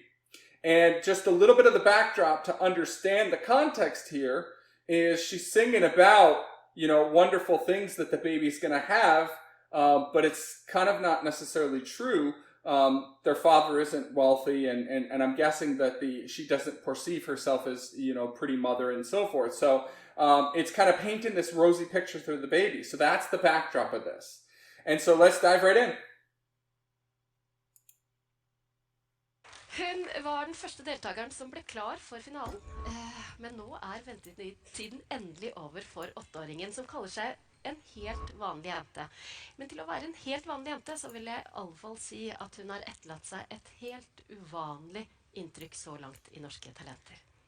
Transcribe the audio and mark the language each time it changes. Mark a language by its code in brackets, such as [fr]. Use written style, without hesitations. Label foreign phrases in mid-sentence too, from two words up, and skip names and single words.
[en] And just a little bit of the backdrop to understand the context here is she's singing about, wonderful things that the baby's going to have, but it's kind of not necessarily true. Their father isn't wealthy, and I'm guessing that she doesn't perceive herself as, pretty mother and so forth. So it's kind of painting this rosy picture through the baby. So that's the backdrop of this. And so let's dive right in. [no] Hun var den første deltakeren som ble klar for finalen. Men nå ventetiden endelig over for 8-åringen, som kaller seg en helt vanlig jente. Men til å være en helt vanlig jente, så vil jeg i alle fall si at hun har etterlatt seg et helt uvanlig inntrykk så langt i Norske Talenter.